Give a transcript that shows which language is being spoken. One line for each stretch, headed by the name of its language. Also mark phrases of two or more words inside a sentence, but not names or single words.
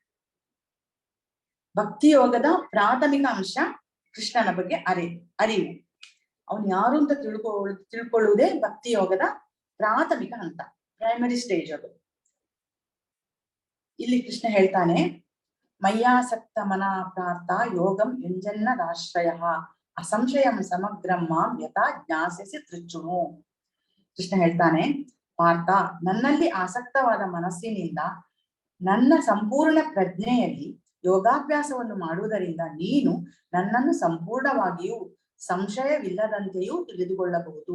Kannada: ಭಕ್ತಿ ಯೋಗದ ಪ್ರಾಥಮಿಕ ಅಂಶ ಕೃಷ್ಣನ ಬಗ್ಗೆ ಅರಿವು. ಅವನು ಯಾರು ಅಂತ ತಿಳ್ಕೊಳ್ಳುವುದೇ ಭಕ್ತಿ ಯೋಗದ ಪ್ರಾಥಮಿಕ ಹಂತ,
English: primary stage
Kannada: ಅದು. ಇಲ್ಲಿ ಕೃಷ್ಣ ಹೇಳ್ತಾನೆ,
Sanskrit: ಮಯ್ಯಾಸಕ್ತ ಮನ ಪ್ರಾರ್ಥ ಯೋಗಂ ಯುಂಜನ್ನದಾಶ್ರಯ ಅಸಂಶಯಂ ಸಮಗ್ರಂ ಮಾಂ ಯಥಾ ಜ್ಞಾಸಿಸಿ ತೃಚ್ಛುಣು.
Kannada: ಕೃಷ್ಣ ಹೇಳ್ತಾನೆ, ಪಾರ್ಥ, ನನ್ನಲ್ಲಿ ಆಸಕ್ತವಾದ ಮನಸ್ಸಿನಿಂದ ನನ್ನ ಸಂಪೂರ್ಣ ಪ್ರಜ್ಞೆಯಲ್ಲಿ ಯೋಗಾಭ್ಯಾಸವನ್ನು ಮಾಡುವುದರಿಂದ ನೀನು ನನ್ನನ್ನು ಸಂಪೂರ್ಣವಾಗಿಯೂ ಸಂಶಯವಿಲ್ಲದಂತೆಯೂ ತಿಳಿದುಕೊಳ್ಳಬಹುದು.